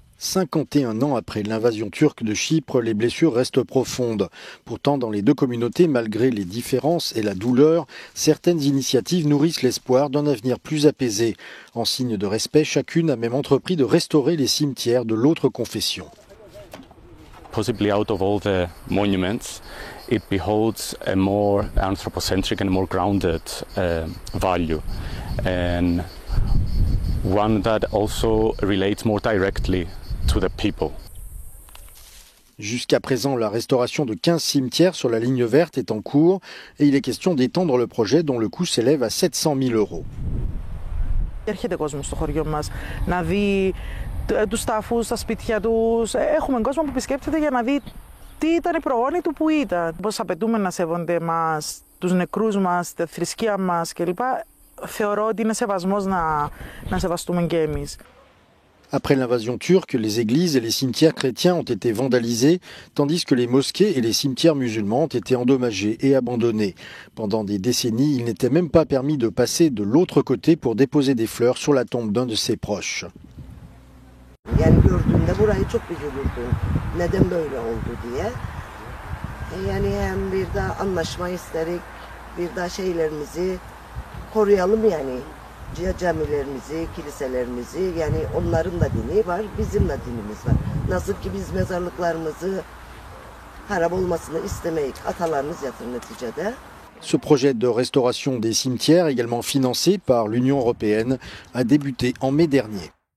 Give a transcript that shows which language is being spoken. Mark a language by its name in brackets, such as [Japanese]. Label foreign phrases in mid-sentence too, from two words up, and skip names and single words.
[French] 51 ans après l'invasion turque de Chypre, les blessures restent profondes. Pourtant, dans les deux communautés, malgré les différences et la douleur, certaines initiatives nourrissent l'espoir d'un avenir plus apaisé. En signe de respect, chacune a même entrepris de restaurer les cimetières de l'autre confession. [English] Possibly out of all the monuments, it beholds a more anthropocentric and more grounded value, and one that also relates more directly to the people. [French] Jusqu'à présent, la restauration de 15 cimetières sur la ligne verte est en cours et il est question d'étendre le projet dont le coût s'élève à 700 000 €. [Greek] Έρχεται κόσμος στο χωριό μας να δει τους τάφους, τα σπίτια τους. Έχουμε κόσμο που επισκέπτεται για να δει τι ήταν η προγόνη του που ήταν. Πώς απαιτούμε να σέβονται μας, τους νεκρούς μας, τη θρησκεία μας κλπ. Θεωρώ ότι είναι σεβασμός να σεβαστούμε και εμείς. [French] Après l'invasion turque, les églises et les cimetières chrétiens ont été vandalisés, tandis que les mosquées et les cimetières musulmans ont été endommagés et abandonnés. Pendant des décennies, il n'était même pas permis de passer de l'autre côté pour déposer des fleurs sur la tombe d'un de ses proches. [Turkish] Yani gördüğümde burayı çok üzülürdüm. Neden böyle oldu diye. Yani hem bir daha anlaşma isterik, bir daha şeylerimizi koruyalım yani. Camilerimizi, kiliselerimizi, yani onların da dini var, bizim de dinimiz var. Nasıl ki biz mezarlıklarımızı harap olmasını istemeyik, atalarımız yatır neticede. [French] Ce projet de restauration des cimetières, également financé par l'Union européenne, a débuté en mai dernier.